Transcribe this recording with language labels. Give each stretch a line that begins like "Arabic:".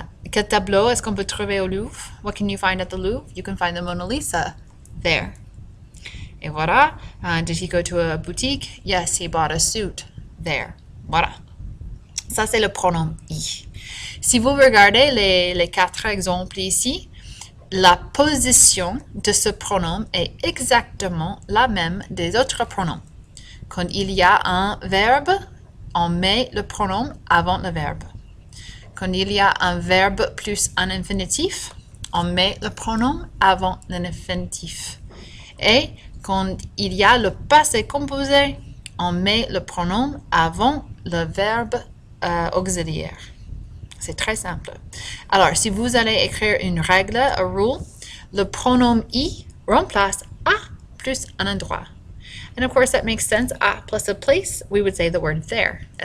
French: Quel tableau est-ce qu'on peut trouver au Louvre?
English: What can you find at the Louvre? You can find the Mona Lisa there.
French: Et voilà.
English: Did he go to a boutique? Yes, he bought a suit there.
French: Voilà. Ça, c'est le pronom I. Si vous regardez les quatre exemples ici, la position de ce pronom est exactement la même des autres pronoms. Quand il y a un verbe, on met le pronom avant le verbe. Quand il y a un verbe plus un infinitif, on met le pronom avant l'infinitif. Et quand il y a le passé composé, on met le pronom avant le verbe auxiliaire. C'est très simple. Alors, si vous allez écrire une règle, a rule, le pronom I remplace a plus un endroit.
English: And of course, that makes sense. A plus a place, we would say the word there.